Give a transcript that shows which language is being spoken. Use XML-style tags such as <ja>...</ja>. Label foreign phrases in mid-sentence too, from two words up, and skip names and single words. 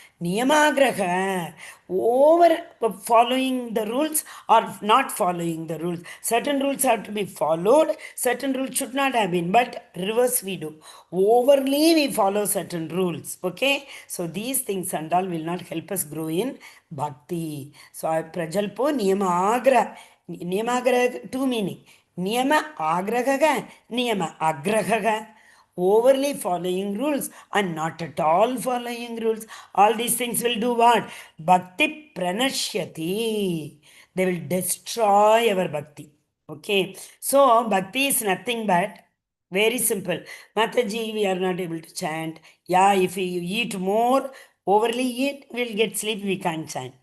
<en>Niyamagraha, over following the rules or not following the rules. Certain rules have to be followed, certain rules should not have been, but reverse we do. Overly we follow certain rules, okay? So these things and all will not help us grow in bhakti. So</en> <sa>प्रजल्पो नियमाग्रह नियमाग्रह,</sa> <en>two meaning.</en> <sa>नियम आग्रह, नियम आग्रह.</sa> <en>Overly following rules and not at all following rules. All these things will do what?</en> <sa>भक्ति प्रणश्यति.</sa> <en>They will destroy our bhakti. Okay. So bhakti is nothing but very simple. Mataji, we are not able to chant. Yeah, if we eat more, overly eat, we'll get sleep, we can't chant.</en>